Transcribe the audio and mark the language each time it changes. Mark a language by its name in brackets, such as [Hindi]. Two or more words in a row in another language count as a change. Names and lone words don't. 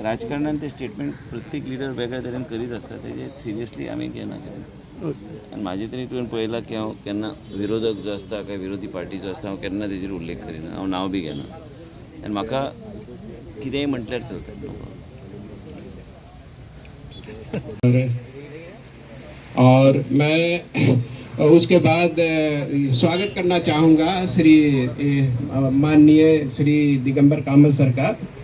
[Konkani] राजकारणान ते स्टेटमेंट प्रत्येक लिडर वेगळ्या तरेन करीत आसता तेजे सिरियसली आमी घेना केन्ना. आनी म्हाजे तरी तुवें पळयलां की हांव केन्ना विरोधक जो आसता काय विरोधी पार्टी जो आसता हांव केन्ना तेजेर उल्लेख करिना हांव नांव बी घेना आनी म्हाका कितेंय म्हटल्यार चलता [English] no problem. [Hindi] और मैं उसके बाद स्वागत करना चाहूँगा श्री माननीय श्री दिगंबर कामत सर का